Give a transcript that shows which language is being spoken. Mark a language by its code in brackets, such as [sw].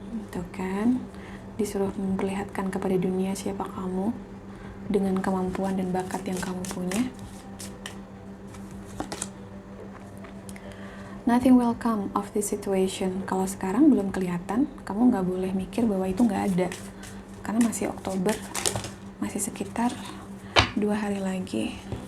[id] Tuh kan, disuruh memperlihatkan kepada dunia siapa kamu dengan kemampuan dan bakat yang kamu punya. [en] Nothing will come of this situation. [id] Kalau sekarang belum kelihatan, kamu nggak boleh mikir bahwa itu nggak ada, karena masih Oktober, masih sekitar 2 hari lagi.